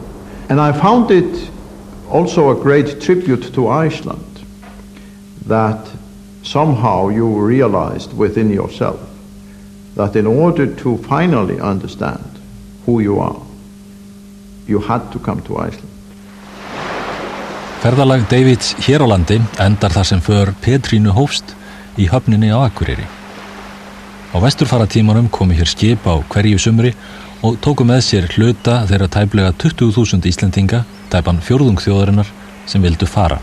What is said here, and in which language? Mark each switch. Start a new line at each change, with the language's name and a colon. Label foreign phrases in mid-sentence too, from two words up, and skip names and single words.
English: And I found it also a great tribute to Iceland that somehow you realized within yourself that in order to finally understand who you are, you had to come to Iceland.
Icelandic: Ferðalag Davids hér á landi endar þar sem för Petrínu hófst í höfninni á Akureyri. Á vesturfaratímanum komu hér skip á hverju sumri og tóku með sér hluta þeirra tæplega 20.000 Íslendinga, tæpan fjórðung þjóðarinnar, sem vildu fara.